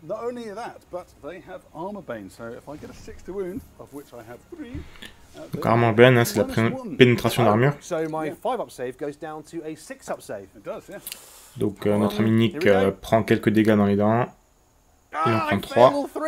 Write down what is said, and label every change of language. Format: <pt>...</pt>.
<en>Not only that, but they have armor bane. So if I get a 6 to wound, of which I have 3.</en> <fr>Donc armor bane, hein, c'est la pénétration d'armure.</fr> <en>So my 5-up save goes down to a 6-up save. It does, yeah.</en> <fr>Donc notre ami Nick prend quelques dégâts dans les dents. Il en prend 3.</fr>